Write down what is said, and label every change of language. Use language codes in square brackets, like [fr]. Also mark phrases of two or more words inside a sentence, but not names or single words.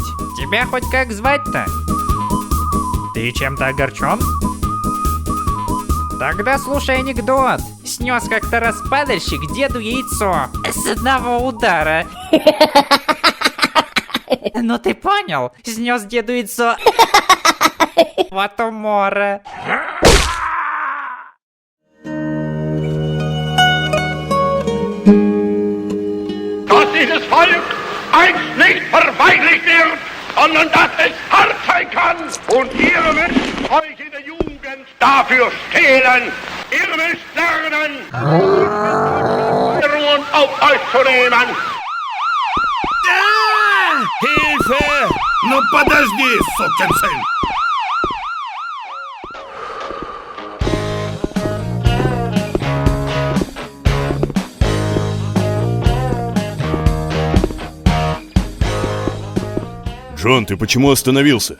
[ru] Тебя хоть как звать-то? Ты чем-то огорчен? Тогда слушай анекдот. Снес как-то раз падальщик деду яйцо с одного удара. Ну ты понял? Снес деду яйцо в это море. [de] Dass dieses Volk einst nicht verweichlicht wird, sondern dass es hart sein kann. Und ihr müsst euch in der Jugend dafür stehlen. Ihr müsst lernen, Ruhe auf euch zu nehmen. Hilfe! [ru] Ну подожди, сукин сын! Джон, ты почему остановился?